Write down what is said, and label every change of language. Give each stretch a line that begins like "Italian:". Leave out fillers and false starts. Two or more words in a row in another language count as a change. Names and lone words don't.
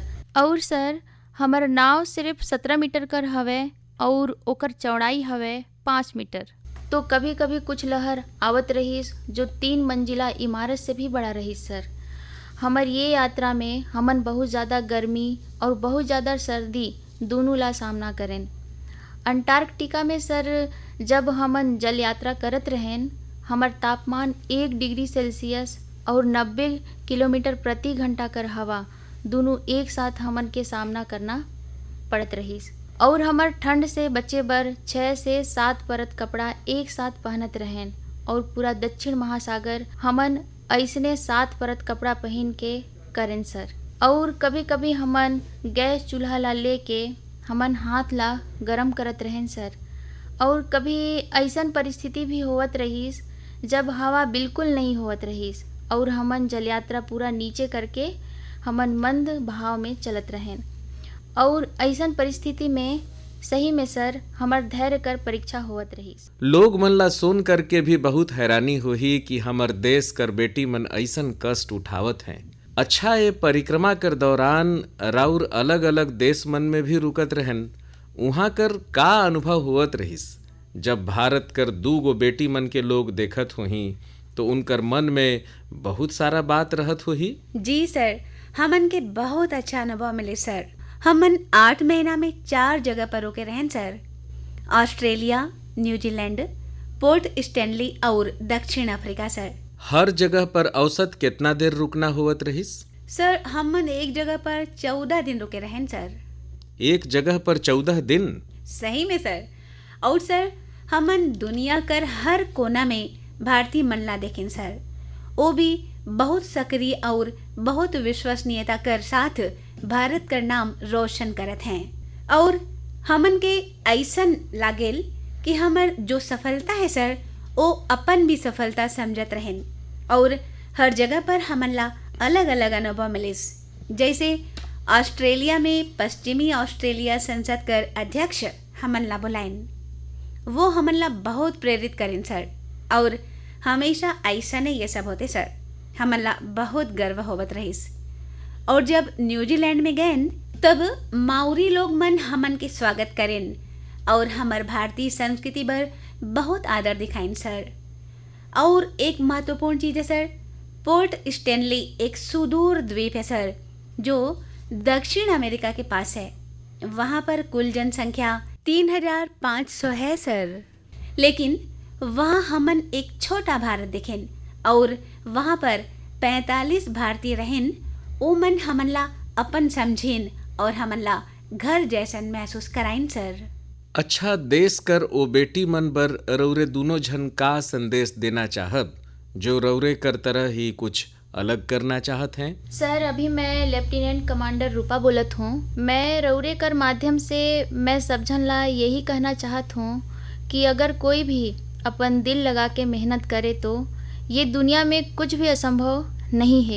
Chhattisgarhi: और सर, हमार नाव सिर्फ 17 मीटर कर हवे और ओकर चौड़ाई हवे 5 मीटर। तो कभी कभी कुछ लहर आवत रहीस जो 3 मंजिला इमारत से भी बड़ा रहीस सर। हमार ये यात्रा में हमन बहुत ज़्यादा गर्मी और बहुत ज़्यादा सर्दी दोनों ला सामना करें। अंटार्कटिका में सर, जब हमन जल यात्रा करत रहें, हमार तापमान 1 डिग्री सेल्सियस और 90 किलोमीटर प्रति घंटा कर हवा दोनों एक साथ हमन के सामना करना पड़त रहीस। और हमार ठंड से बचे बर 6 से 7 परत कपड़ा एक साथ पहनत रहें और पूरा दक्षिण महासागर हमन ऐसने 7 परत कपड़ा पहन के करें सर। और कभी कभी हमन गैस चूल्हा ला लेके हमन हाथ ला गरम करत रहें सर। और कभी ऐसन परिस्थिति भी होवत रहीस जब हवा बिल्कुल नहीं होवत रहीस और हमन जल यात्रा पूरा नीचे करके हमन मंद भाव में चलत रहें। और ऐसन परिस्थिति में सही में सर, हमार धैर्य कर परीक्षा होवत रहीस। लोग मन ला सुन करके भी बहुत हैरानी होही कि हमर देश कर बेटी मन ऐसन कष्ट उठावत हैं। अच्छा, ये परिक्रमा कर दौरान राउर अलग अलग देश मन में भी रुकत रहन, उहाँ कर का अनुभव होवत रहीस? जब भारत कर 2 गो बेटी मन के लोग देखत होही तो उनकर मन में बहुत सारा बात रहत होही। जी सर, हमन के बहुत अच्छा अनुभव मिले सर। हमन 8 महीना में 4 जगह पर रुके रहें सर। ऑस्ट्रेलिया, न्यूजीलैंड, पोर्ट स्टैनली और दक्षिण अफ्रीका सर। हर जगह पर औसत कितना देर रुकना होवत रहीस? सर, हमन एक जगह पर 14 दिन रुके रहें सर। एक जगह पर 14 दिन? सही में सर। और सर, हमन दुनिया कर हर कोना में भारतीय मन ला देखें सर। वो भी बहुत सक्रिय और बहुत विश्वसनीयता कर साथ भारत कर नाम रोशन करत हैं। और हमन के ऐसन लागेल कि हमर जो सफलता है सर, वो अपन भी सफलता समझत रहें। और हर जगह पर हमन ला अलग अलग अनुभव मिलिस। जैसे ऑस्ट्रेलिया में पश्चिमी ऑस्ट्रेलिया संसद कर अध्यक्ष हमन ला बुलाइन, वो हमन ला बहुत प्रेरित करें सर। और हमेशा ऐसा नहीं ये सब होते सर, हमन ला बहुत गर्व होवत रहीस। और जब न्यूजीलैंड में गए तब माउरी लोग मन हमन के स्वागत करें और हमर भारतीय संस्कृति पर बहुत आदर दिखाइन सर। और एक महत्वपूर्ण चीज़ है सर, पोर्ट स्टैनली एक सुदूर द्वीप है सर जो दक्षिण अमेरिका के पास है। वहाँ पर कुल जनसंख्या 3500 है सर। लेकिन वहाँ हमन एक छोटा भारत दिखेन और वहाँ पर 45 भारतीय रहें। ओ मन हमन ला अपन समझेन और हमन ला घर जैसन महसूस कराइन सर। अच्छा, देश कर ओ बेटी मन बर रउरे दोनों झन का संदेश देना चाहब जो रउरे कर तरह ही कुछ अलग करना चाहत हैं? सर, अभी मैं लेफ्टिनेंट कमांडर रूपा बोलत हूँ। मैं रउरे कर माध्यम से मैं सब झन ला यही कहना चाहत हूँ कि अगर कोई भी अपन दिल लगा के मेहनत करे तो ये दुनिया में कुछ भी असंभव नहीं है।